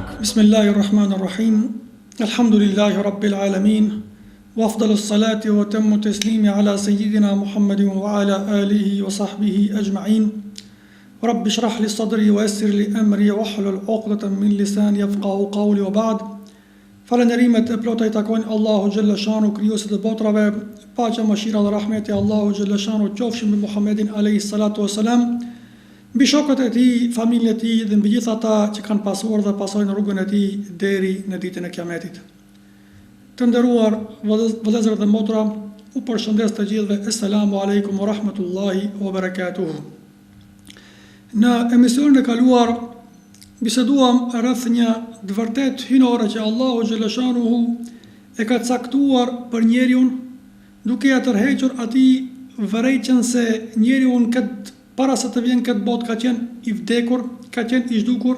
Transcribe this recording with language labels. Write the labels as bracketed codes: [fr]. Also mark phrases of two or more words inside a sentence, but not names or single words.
[ar] بسم الله الرحمن الرحيم. الحمد لله رب العالمين. وأفضل الصلاة وأتم التسليم على سيدنا محمد وعلى آله وصحبه أجمعين. رب اشرح لي صدري ويسر لي أمري واحلل عقدة من لساني يفقهوا قولي وبعد. [sq] Falënderimet e plota I takojnë Allahu [ar] جل شأنه, [sq] krijuesit të botrave. Paqja, mëshira dhe rahmeti Allahu [ar] جل شأنه [sq] qofshin mbi Muhammedin [ar] عليه الصلاة والسلام, [sq] mbi shokët e tij, familjen e tij dhe mbi gjithë ata që kanë pasuar dhe pasojnë rrugën e tij deri në ditën e Kiametit. Të nderuar vëllezër dhe motra, u përshëndes të gjithëve. [ar] السلام عليكم ورحمة الله وبركاته. [sq] Në emisionin e kaluar biseduam rreth një të vërtet hynore që Allahu xhaleshanuhu e ka caktuar për njeriu, duke ja tërhequr atij vërejtjen se njeriu para se të vjen këtë botë ka qenë I vdekur, ka qenë I zhdukur.